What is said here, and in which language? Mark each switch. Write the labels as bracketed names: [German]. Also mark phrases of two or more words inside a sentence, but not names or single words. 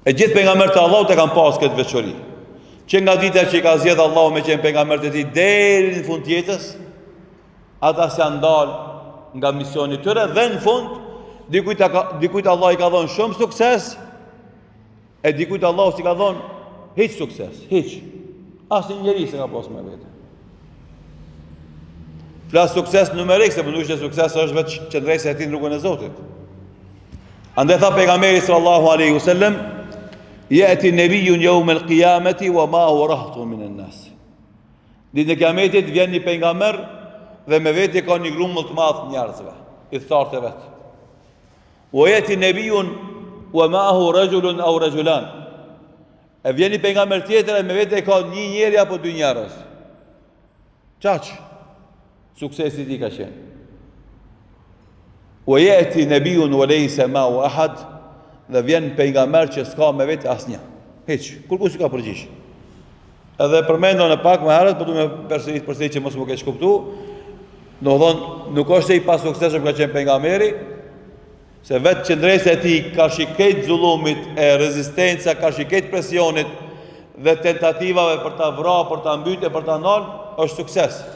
[Albanian] E gjithë pejgamberët e Allahut e kanë pas këtë veçori. Që nga dita që i ka zgjedhur Allahu me qenë pejgamberët e tij deri në fund të jetës, ata s'janë dalë nga misioni i tyre dhe në fund dikujt Allah i ka dhënë shumë sukses, e dikujt Allahu s'i ka dhënë hiç sukses, hiç. Asnjë njeri s'e ka pas me vete. Flas sukses numerik, se përndush që sukses është vetë qëndrejse e ti në rrugën e Zotit. Andaj tha pejgamberi [Arabic] صلى الله عليه وسلم يأتي نبي يوم القيامة وما هو رهط من الناس. [Albanian] Ditën e Kiametit vjen një pejgamber dhe me vete ka një grumbull të madh njerëzve, i thartë vet. [Arabic] ويأتي نبي ومعه رجل أو رجلان. [Albanian] E vjen një pejgamber tjetër dhe me vete ka një njeri apo dy njerëz. Çaq suksesi i ka qenë. [Arabic] ويأتي نبي وليس معه أحد, [Albanian] dhe vjen pejgamber që s'ka me vetë asnjë. Hiç, kurkush s'ka përgjigj. Edhe përmendon e pak më herët, po du me përsërit që mos më keq kuptuar. Do thonë, nuk është se i pas suksesshëm ka qenë pejgamberi, se vetë qëndresa e tij ka shiket zullumit, e rezistenca, ka shiket presionit dhe tentativave për ta vrarë, për ta mbytë, për ta ndalë, është sukses.